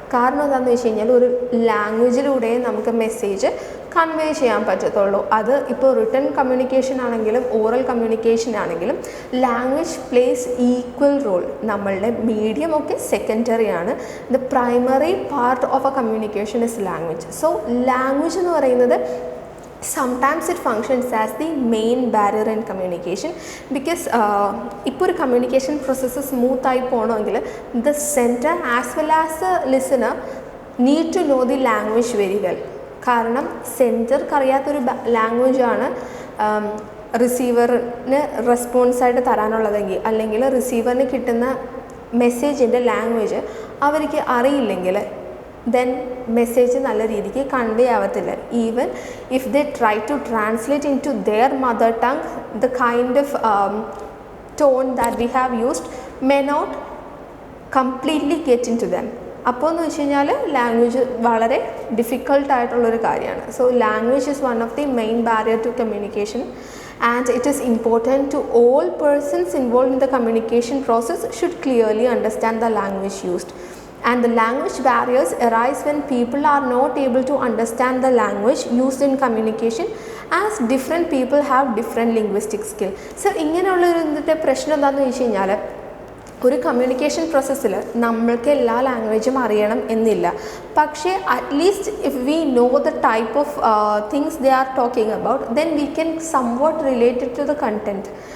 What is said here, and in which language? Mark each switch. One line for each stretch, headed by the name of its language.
Malayalam: കാരണം എന്താണെന്ന് വെച്ച് കഴിഞ്ഞാൽ ഒരു ലാംഗ്വേജിലൂടെ നമുക്ക് മെസ്സേജ് കൺവേ ചെയ്യാൻ പറ്റത്തുള്ളൂ. അത് ഇപ്പോൾ റിട്ടൺ കമ്മ്യൂണിക്കേഷൻ ആണെങ്കിലും ഓറൽ കമ്മ്യൂണിക്കേഷൻ ആണെങ്കിലും ലാംഗ്വേജ് പ്ലേസ് ഈക്വൽ റോൾ. നമ്മളുടെ മീഡിയം ഒക്കെ സെക്കൻഡറി ആണ്.
English: The primary part of a communication is language.
Malayalam: So language എന്ന് പറയുന്നത്
English: sometimes it functions as the main barrier in communication because
Malayalam: ഇപ്പോൾ ഒരു കമ്മ്യൂണിക്കേഷൻ പ്രോസസ്സ് സ്മൂത്ത് ആയി പോകണമെങ്കിൽ
English: the center as well as the listener need to know the language very well.
Malayalam: കാരണം സെൻറ്റർക്ക് അറിയാത്തൊരു ലാംഗ്വേജാണ് റിസീവറിന് റെസ്പോൺസായിട്ട് തരാനുള്ളതെങ്കിൽ, അല്ലെങ്കിൽ റിസീവറിന് കിട്ടുന്ന മെസ്സേജിൻ്റെ ലാംഗ്വേജ് അവർക്ക് അറിയില്ലെങ്കിൽ then മെസ്സേജ് നല്ല രീതിക്ക് കൺവേ ആവത്തില്ല.
English: Even if they try to translate into their mother tongue, the kind of tone that we have used may not completely get into them.
Malayalam: അപ്പോൾ എന്ന് വെച്ച് കഴിഞ്ഞാൽ ലാംഗ്വേജ് വളരെ ഡിഫിക്കൾട്ടായിട്ടുള്ളൊരു കാര്യമാണ്.
English: So language is one of the main barrier to communication and it is important to all persons involved in the communication process should clearly understand the language used. And the language barriers arise when people are not able to understand the language used in communication as different people have different linguistic skill.
Malayalam: So ഇങ്ങനെയുള്ളൊരു പ്രശ്നം എന്താണെന്ന് വെച്ച് കഴിഞ്ഞാൽ ഒരു communication പ്രോസസ്സിൽ നമ്മൾക്ക് എല്ലാ ലാംഗ്വേജും അറിയണം എന്നില്ല.
English: പക്ഷേ at least if we know the type of things they are talking about then we can somewhat related to the content.